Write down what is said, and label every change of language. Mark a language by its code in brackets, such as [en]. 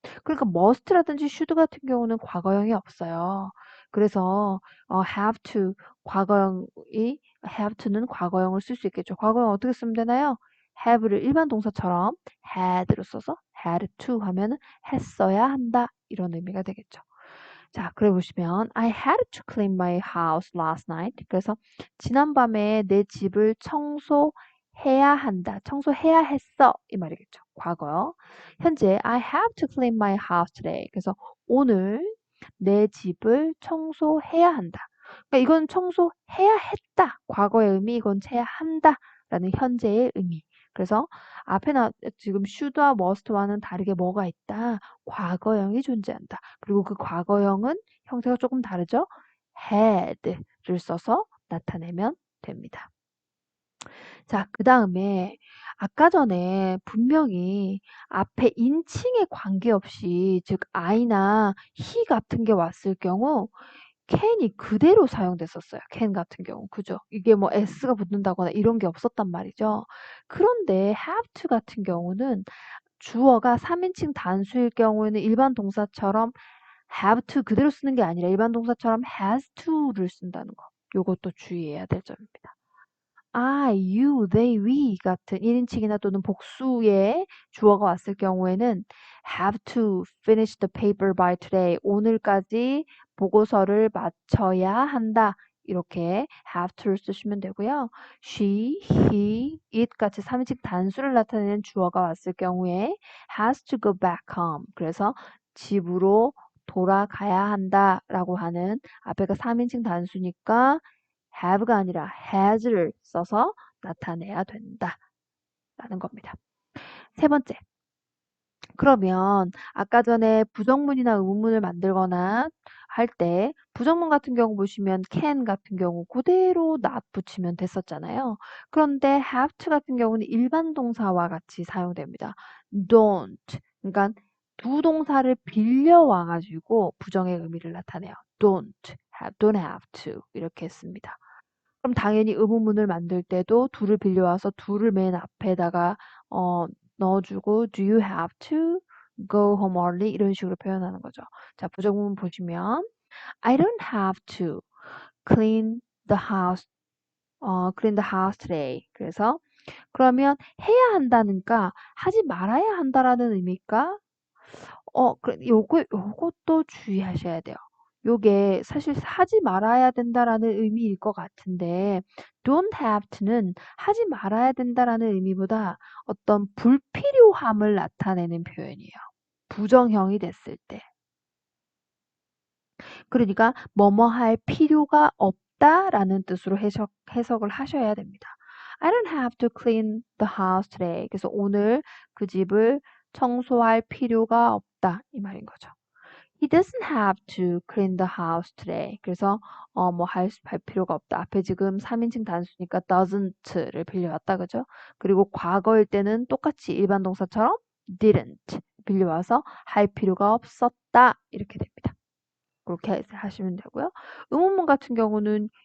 [ko] 그러니까 must라든지 should 같은 경우는 과거형이 없어요. 그래서 have to 과거형이 have to는 과거형을 쓸 수 있겠죠. 과거형 어떻게 쓰면 되나요? have를 일반 동사처럼 had로 써서 [en] had to [ko] 하면은 했어야 한다 이런 의미가 되겠죠. 자, 그래 보시면 [en] I had to clean my house last night. [ko] 그래서 지난밤에 내 집을 청소해야 한다. 청소해야 했어. 이 말이겠죠. 과거요. 현재 [en] I have to clean my house today. [ko] 그래서 오늘 내 집을 청소해야 한다. 그러니까 이건 청소해야 했다. 과거의 의미, 이건 해야 한다. 라는 현재의 의미. 그래서 앞에 지금 should와 must와는 다르게 뭐가 있다? 과거형이 존재한다. 그리고 그 과거형은 형태가 조금 다르죠? had를 써서 나타내면 됩니다. 자, 그 다음에 아까 전에 분명히 앞에 인칭에 관계없이 즉 I나 he 같은 게 왔을 경우 can이 그대로 사용됐었어요. can 같은 경우. 그죠? 이게 뭐 s가 붙는다거나 이런 게 없었단 말이죠. 그런데 have to 같은 경우는 주어가 3인칭 단수일 경우에는 일반 동사처럼 have to 그대로 쓰는 게 아니라 일반 동사처럼 has to를 쓴다는 거. 요것도 주의해야 될 점입니다. [en] I, you, they, we [ko] 같은 1인칭이나 또는 복수의 주어가 왔을 경우에는 [en] have to finish the paper by today. [ko] 오늘까지 보고서를 마쳐야 한다. 이렇게 have to를 쓰시면 되고요. [en] she, he, it [ko] 같이 3인칭 단수를 나타내는 주어가 왔을 경우에 [en] has to go back home. [ko] 그래서 집으로 돌아가야 한다라고 하는 앞에가 3인칭 단수니까 have가 아니라 has를 써서 나타내야 된다라는 겁니다. 세 번째. 그러면 아까 전에 부정문이나 의문문을 만들거나 할 때 부정문 같은 경우 보시면 can 같은 경우 그대로 not 붙이면 됐었잖아요. 그런데 have to 같은 경우는 일반 동사와 같이 사용됩니다. [en] don't. [ko] 그러니까 두 동사를 빌려와 가지고 부정의 의미를 나타내요. [en] don't have to [ko] 이렇게 씁니다. 그럼 당연히 의문문을 만들 때도 do를 빌려와서 do를 맨 앞에다가 넣어주고 [en] do you have to go home early [ko] 이런 식으로 표현하는 거죠. 자, 부정문 보시면 [en] I don't have to clean the house clean the house today. [ko] 그래서 그러면 해야 한다니까 하지 말아야 한다라는 의미일까? 요것도 주의하셔야 돼요. 요게 사실 하지 말아야 된다라는 의미일 것 같은데 don't have to는 하지 말아야 된다라는 의미보다 어떤 불필요함을 나타내는 표현이에요. 부정형이 됐을 때. 그러니까 뭐뭐 할 필요가 없다라는 뜻으로 해석을 하셔야 됩니다. [en] I don't have to clean the house today. [ko] 그래서 오늘 그 집을 청소할 필요가 없다 이 말인 거죠. [en] He doesn't have to clean the house today. [ko] 그래서 뭐 할 필요가 없다. 앞에 지금 3인칭 단수니까 doesn't를 빌려왔다 그죠? 그리고 과거일 때는 똑같이 일반 동사처럼 didn't 빌려와서 할 필요가 없었다 이렇게 됩니다. 그렇게 하시면 되고요. 의문문 같은 경우는